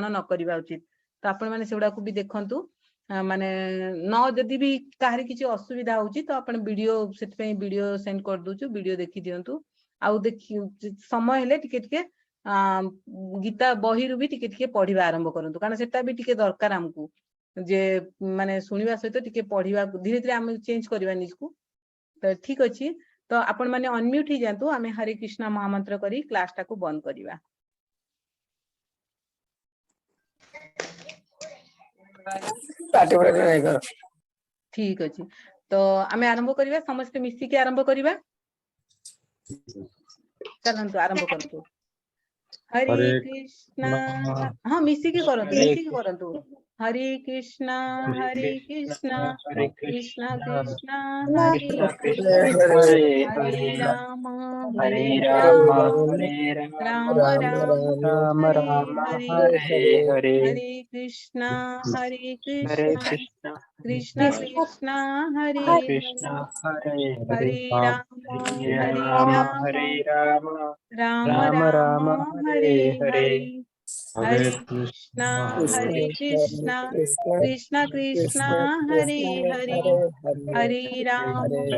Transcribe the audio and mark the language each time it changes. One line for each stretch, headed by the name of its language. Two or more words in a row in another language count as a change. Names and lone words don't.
Odia: ନ କରିବା ଉଚିତ ତୋ ଆପଣ ମାନେ ସେଡା କୋ ଭି ଦେଖନ୍ତୁ ମାନେ ନ ଜଦି ଭି କାହରି କିଛି ଅସୁବିଧା ହୋଉଚି ତୋ ଆପଣ ଭିଡିଓ ସେଟ ପେ ଭିଡିଓ ସେଣ୍ଡ କର ଦୋଛୁ ଭିଡିଓ ଦେଖି ଦିଅନ୍ତୁ ଆଉ ଦେଖି ସମୟ ହେଲେ ଟିକେ ଟିକେ ଗୀତା ବହି ରୁ ଭି ଟିକେ ଟିକେ ପଢିବା ଆରମ୍ଭ କରନ୍ତୁ କାରଣ ସେଟା ଭି ଟିକେ ଦରକାର ହମକୁ ଜେ ମାନେ ସୁନିବା ସହିତ ଟିକେ ପଢିବା ଧୀରେ ଧୀରେ ହମ ଚେଞ୍ଜ କରବା ନିଜକୁ ତୋ ଠିକ ଅଛି ତୋ ଆପଣ ମାନେ ଅନମ୍ୟୁଟ ହୀ ଜାନତୁ ଆମେ ହରେ କୃଷ୍ଣ ମହାମନ୍ତ୍ର କରୀ କ୍ଲାସ ଟା କୋ ବନ୍ଦ କରିବା
Hindi: पार्टी पूरा नहीं करो
Odia: ଠିକ ଅଛି ତୋ ଆମେ ଆରମ୍ଭ କରିବା ସମସ୍ତ ମିସୀ କେ ଆରମ୍ଭ କରିବା ଚଳନ୍ତୁ ଆରମ୍ଭ କରତୁ
Sanskrit: हरे कृष्ण
Odia: ହଁ ମିସୀ କେ କରନ୍ତୁ
Sanskrit: हरे कृष्ण कृष्ण कृष्ण हरे हरे राम राम राम हरे हरे हरे कृष्ण कृष्ण कृष्ण हरे हरे राम राम हरे हरे हरे कृष्ण कृष्ण कृष्ण हरे हरे हरे राम